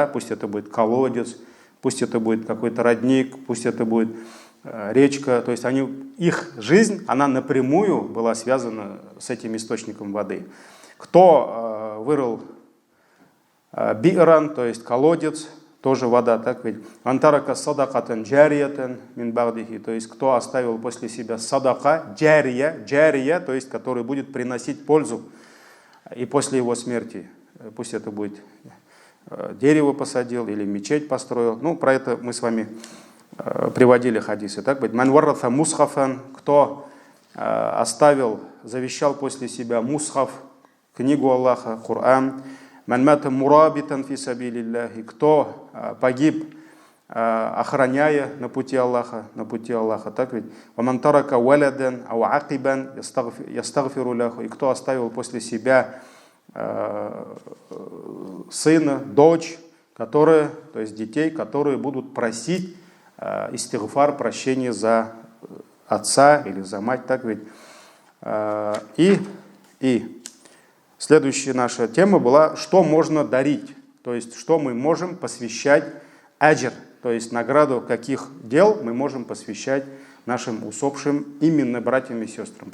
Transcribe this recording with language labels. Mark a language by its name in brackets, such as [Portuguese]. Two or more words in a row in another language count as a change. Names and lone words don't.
[Russian] Пусть это будет колодец, пусть это будет какой-то родник, пусть это будет речка, то есть их жизнь, она напрямую была связана с этим источником воды. Кто вырыл би'ран, то есть колодец, тоже вода, так ведь. [Arabic] أو ترك صدقة جارية من بعده, [Russian] то есть кто оставил после себя [Arabic] صدقة جارية, [Russian] то есть который будет приносить пользу и после его смерти. Пусть это будет дерево посадил или мечеть построил. Ну, про это мы с вами приводили хадисы, так ведь. [Arabic] من ورث مصحفا, [Russian] кто завещал после себя мусхаф, книгу Аллаха, Коран. [Arabic] من مات مرابطا في سبيل الله, [Russian] кто погиб, охраняя на пути Аллаха, так ведь. [Arabic] ومن ترك ولدا أو عقبا يستغفر له, [Russian] и кто оставил после себя сына, дочь, то есть детей, которые будут просить истигфар, прощение за отца или за мать, так ведь. И следующая наша тема была, что можно дарить, то есть что мы можем посвящать аджр, то есть награду каких дел мы можем посвящать нашим усопшим именно братьям и сестрам.